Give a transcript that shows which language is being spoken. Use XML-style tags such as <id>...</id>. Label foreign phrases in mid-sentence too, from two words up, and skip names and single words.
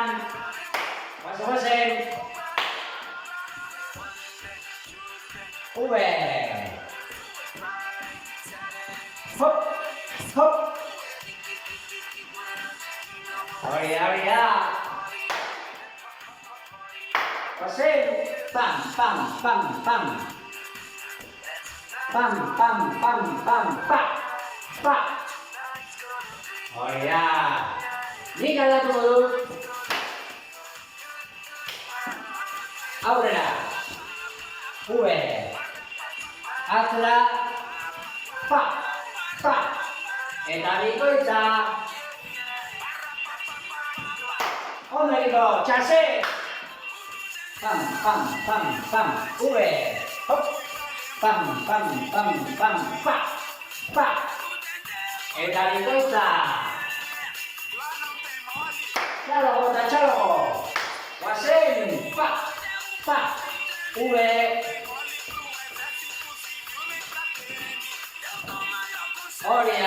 <eu>Guazen. Hop. Hori da. Guazen. Pam. Pa. Hori da. Nik aldatuko dut. Aurrera. Atzera. Pa. Eta bikoitza. Ondo egiko, txase. Pam. Hop. Pam. Pa. Eta bikoitza. Txalo. Guazen. Pa. Hori da.</eu>